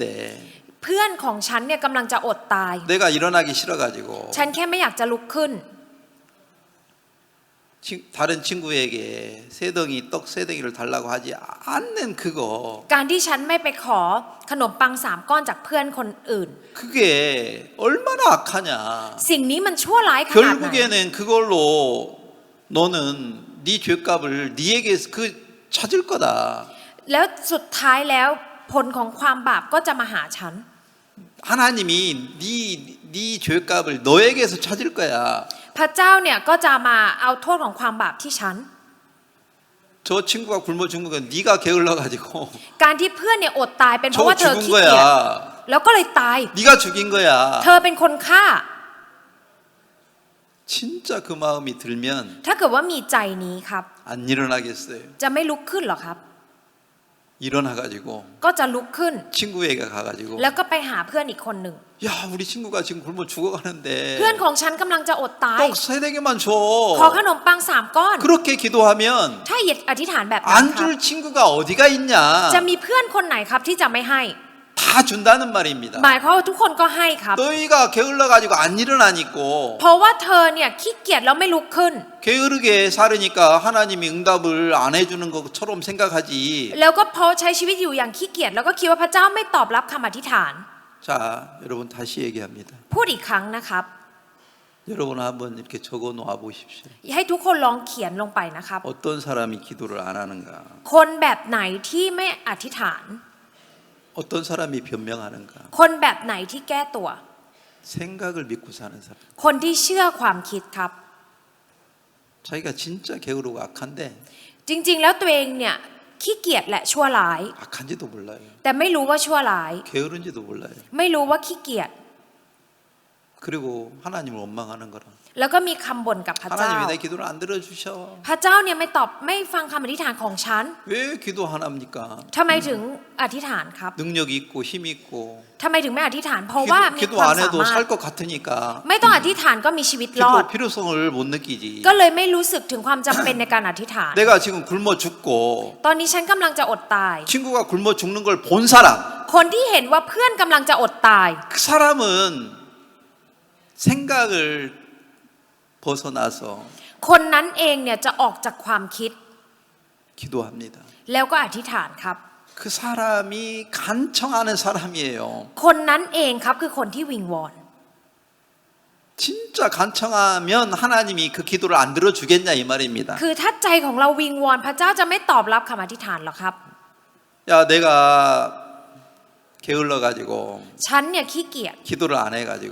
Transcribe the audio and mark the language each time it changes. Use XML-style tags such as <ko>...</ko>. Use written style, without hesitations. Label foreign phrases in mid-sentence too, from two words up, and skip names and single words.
<th>เพื่อนของฉันเนี่ยกำลังจะอดตาย</th> <ko>내가 일어나기 싫어가지고</ko> <th>ฉันแค่ไม่อยากจะลุกขึ้น</th> <ko>다른 친구에게 떡 세 덩이를 달라고 하지 않는 그거</ko> <th>การที่ฉันไม่ไปขอขนมปัง3 ก้อนจากเพื่อนคนอื่น</th> <ko>그게 얼마나 악하냐.</ko> <th>สิ่งนี้มันชั่วร้ายขนาดไหน</th> <ko>결국에는 그걸로 너는 네 죄값을 네에게 그 찾을 거다.</ko> <th>แล้วสุดท้ายแล้วผลของความบาปก็จะมาหาฉัน</th> <ko>하나님이 네 죄값을 너에게서 찾을 거야.</ko> <th>พระเจ้าเนี่ยก็จะมาเอาโทษของความบาปที่ฉัน</th> <ko>저 친구가 굶어 죽는 건 네가 게을러 가지고</ko> <th>การที่เพื่อนเนี่ยอดตายเป็นเพราะ</th> <ko>저</ko> <th>ว่าเธอ</th> <ko>죽은</ko> <th>ขี้เกียจ</th> <ko>거야.</ko> <th>แล้วก็เลยตาย</th> <ko>네가 죽인 거야.</ko> <th>เธอเป็นคนฆ่า</th> <ko>진짜 그 마음이 들면</ko> <th>ถ้าเกิดว่ามีใจนี้ครับ</th> <ko>안 일어나겠어요.</ko> <th>จะไม่ลุกขึ้นหรอครับ</th> <ko>일어나 가지고</ko> <th>ก็จะลุกขึ้น</th> <ko>친구에게 가 가지고</ko> <th>แล้วก็ไปหาเพื่อนอีกคนหนึ่ง</th> <ko>야, 우리 친구가 지금 굶어 죽어가는데</ko> <th>เพื่อนของฉันกำลังจะอดตาย</th> <ko>떡 세 덩이만 줘.</ko> <th>ขอขนมปัง3 ก้อน</th> <ko>그렇게 기도하면</ko> <th>ถ้าอธิษฐานแบบนั้น</th> <ko>안</ko> <th>ครับ</th> <ko>줄 친구가 어디가 있냐?</ko> <th>จะมีเพื่อนคนไหนครับที่จะไม่ให้</th> <ko>다 준다는 말입니다.</ko> <th>หมายความว่าทุกคนก็ให้ครับ</th> <ko>너희가 게을러 가지고 안 일어나니까</ko> <th>เพราะว่าเธอเนี่ยขี้เกียจแล้วไม่ลุกขึ้น</th> <ko>게으르게 살으니까 하나님이 응답을 안 해주는 것처럼 생각하지.</ko> <th>แล้วก็เพราะใช้ชีวิตอยู่อย่างขี้เกียจแล้วก็คิดว่าพระเจ้าไม่ตอบรับคำอธิษฐาน</th> <ko>자, 여러분 다시 얘기합니다.</ko> <th>พูดอีกครั้งนะครับ</th> <ko>여러분 한번 이렇게 적어 놓아 보십시오.</ko> <th>ให้ทุกคนลองเขียนลงไปนะครับ</th> <ko>어떤 사람이 기도를 안 하는가?</ko> <th>คนแบบไหนที่ไม่อธิษฐาน</th> <ko>어떤 사람이 변명하는가?</ko> <th>คนแบบไหนที่แก้ตัว</th> <ko>생각을 믿고 사는 사람.</ko> <th>คนที่เชื่อความคิดครับ</th> <ko>자기가 진짜 게으르고 악한데</ko> <th>จริงๆแล้วตัวเองเนี่ยขี้เกียจและชั่วร้าย</th> <ko>악한지도 몰라요.</ko> <th>แต่ไม่รู้ว่าชั่วร้าย</th> <ko>게으른지도 몰라요.</ko> <th>ไม่รู้ว่าขี้เกียจ</th> <ko>그리고 하나님을 원망하는 거라.</ko> <th>แล้วก็มีคำบ่นกับพระเจ้า</th> <ko>하나님이 내 기도를 안 들어주셔.</ko> <th>พระเจ้าเนี่ยไม่ฟังคำอธิษฐานของฉัน</th> <ko>왜 기도 안 합니까?</ko> <th>ทำไมถึงอธิษฐานครับ</th> <ko>능력 있고 힘 있고</ko> <th>ทำไมถึงไม่อธิษฐานเพราะว่ามี</th> <ko>기도</ko> <th>ความ</th> <ko>안</ko> <th>สา</th> <ko>해도</ko> <th>มารถ</th> <ko>살 것 같으니까</ko> <th>ไม่ต้องอธิษฐานก็มีชีวิตรอด</th> <ko>기도 필요성을 못 느끼지.</ko> <th>ก็เลยไม่รู้สึกถึงความจำเป็นในการอธิษฐาน</th> <ko>내가 지금 굶어 죽고</ko> <th>ตอนนี้ฉันกำลังจะอดตาย</th> <ko>친구가 굶어 죽는 걸 본 사람,</ko> <th>คนที่เห็นว่าเพื่อนกำลังจะอดตาย</th> <ko>그 사람은 생각을 벗어나서</ko> <th>คนนั้นเองเนี่ยจะออกจากความคิด</th> <ko>기도합니다.</ko> <th>แล้วก็อธิษฐานครับ</th> <ko>그 사람이 간청하는 사람이에요.</ko> <th>คนนั้นเองครับคือคนที่วิงวอน</th> <ko>진짜 간청하면 하나님이 그 기도를 안 들어주겠냐 이 말입니다.</ko> <th>คือถ้าใจของเราวิงวอนพระเจ้าจะไม่ตอบรับคำอธิษฐานหรอกครับ</th> <ko>야, 내가 게을러 가지고</ko> <th>ฉันเนี่ยขี้เกียจ</th> <ko>기도를 안 해가지고</ko>